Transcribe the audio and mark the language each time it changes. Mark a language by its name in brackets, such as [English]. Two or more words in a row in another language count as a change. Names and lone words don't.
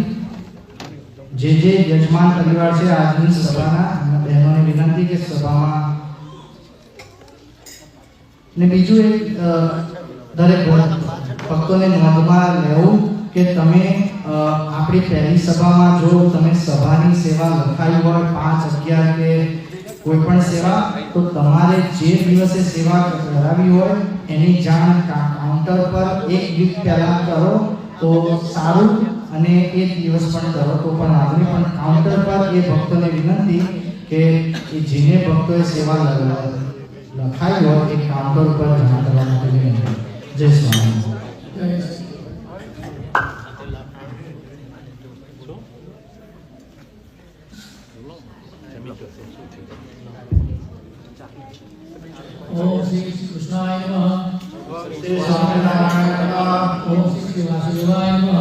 [Gujarati] જે યજમાન પરિવાર છે આજની સભાના અને બહેનોને વિનંતી કે સભામાં ને બીજું એક દરેક ભક્તોને નોંધમાં લેવું કે તમે આપણી પહેલી સભામાં જો તમે સભાની સેવા લખાઈ હોય 5-11 કે કોઈ પણ સેવા તો તમારે જે દિવસે સેવા કરાવી હોય એની જાણ કાઉન્ટર પર એક વીક પહેલા કરો તો સારું. અને એ દિવસ પણ કરો તો પણ આગળ પણ કાઉન્ટર પર એ ભક્તોને વિનંતી કે જેને ભક્તોએ સેવા લખાઈ હોય એ કાઉન્ટર પર જમા કરવા માટે વિનંતી. જય સ્વામી. [Sanskrit] ओम श्री कृष्णाय नमः. श्री स्वामीनारायण नमः. ओम श्री वासुदेवाय नमः.